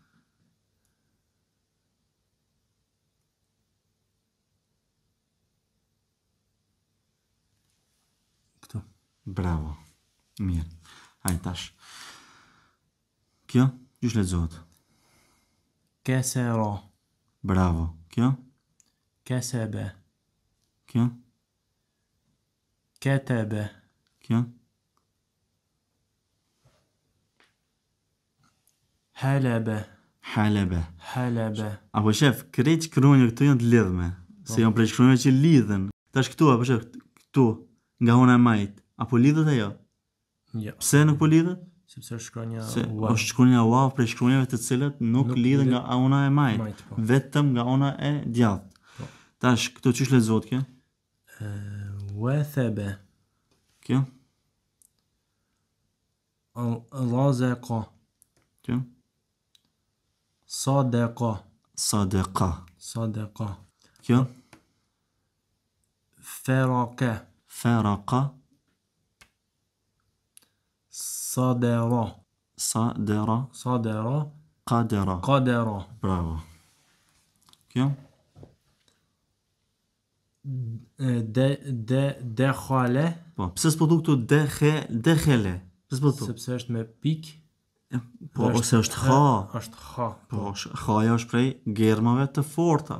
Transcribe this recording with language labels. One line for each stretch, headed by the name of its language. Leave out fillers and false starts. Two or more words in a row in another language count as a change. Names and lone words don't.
Albanian: Këtu. Bravo. Mirë. Hajde tash. Kjo, gjysh lexohet.
Arabic: كسر
Albanian: Bravo. Kjo,
Arabic: كسب
Albanian: kjo,
Arabic: كتب
Albanian: kjo.
Arabic: حلب Halebe. حلب
Albanian: Apo shef, krejt shkronjë këtu janë të lidhme. Se janë prej shkronjëve që lidhen. Tash këtu, apo shef, këtu, nga ona e majt. Apo lidhet ajo? Ja, Pse nuk po lidhet? sepse është shkronja Se wa. është shkronja waw prej shkronjave të cilat nuk lidhen nga ona e majt. Po. Vetëm nga ona e djathtë. Po. Tash, këtu çish lexohet kjo?
Arabic: وثب
Albanian: Kjo?
Arabic: رزق
Albanian: Kjo?
Arabic: صدق Sadaqa. صدق
Albanian: Kjo?
Arabic: فرق Faraqa. صدر Sadara. صدر Qadara. قدر
Albanian: Bravo. Kjo?
Arabic: دخل
Albanian: Po, pse s'po thu këtu dekhele? Pse s'po thu? sepse është me pik. Po, ose është ha. Është ha. Po, haja është prej germave të forta.